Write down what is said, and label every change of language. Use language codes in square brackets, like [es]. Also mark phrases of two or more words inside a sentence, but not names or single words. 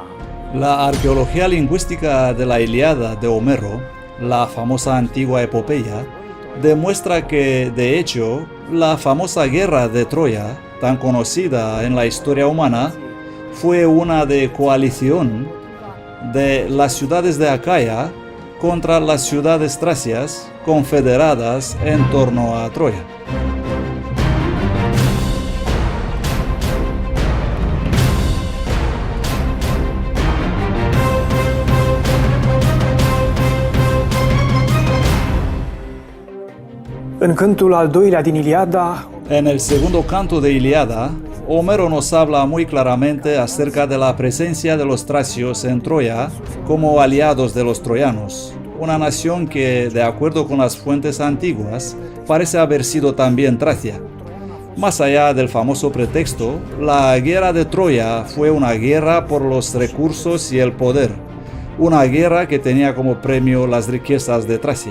[es] La arqueología lingüística de la Ilíada de Homero, la famosa antigua epopeya, demuestra que, de hecho, la famosa guerra de Troya, tan conocida en la historia humana, fue una de coalición de las ciudades de Acaya contra las ciudades tracias confederadas en torno a Troya. [ro] În cântul al doilea din Iliada, [es] En el segundo canto de Ilíada, Homero nos habla muy claramente acerca de la presencia de los tracios en Troya como aliados de los troyanos, una nación que, de acuerdo con las fuentes antiguas, parece haber sido también Tracia. Más allá del famoso pretexto, la guerra de Troya fue una guerra por los recursos y el poder, una guerra que tenía como premio las riquezas de Tracia.